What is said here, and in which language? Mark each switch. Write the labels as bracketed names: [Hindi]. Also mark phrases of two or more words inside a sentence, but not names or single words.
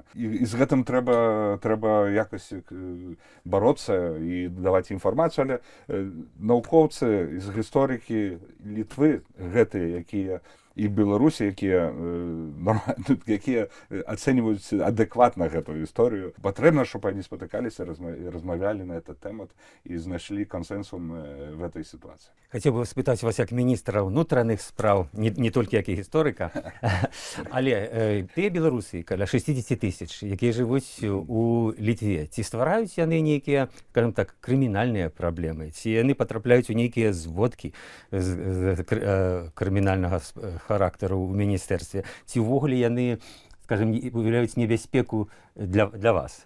[Belarusian] І з гэтым трэба якось бароцца і даваць інфармацыю, але навукоўцы з гісторыкі Літвы, гэтыя, якія і Беларусі, якія ацэньваюць адэкватна гэтую гісторыю, патрэбна, щоб они спатыкаліся, размаўлялі на этот тэмат і знайшлі кансенсум [Russian] в этой ситуации. [Belarusian] Хацеў бы спытаць вас як міністра ўнутраных спраў, не толькі як і гісторыка, але тыя беларусы, каля 60 тысяч, якія жывуць у Літве, ці ствараюць яны нейкія, [Russian] скажем так, [Belarusian] крымінальныя праблемы, ці яны патрапляюць у нейкія зводкі крымінальнага характару ў міністэрстве, ці ўвогуле яны, скажем, уяўляюць небяспеку для вас?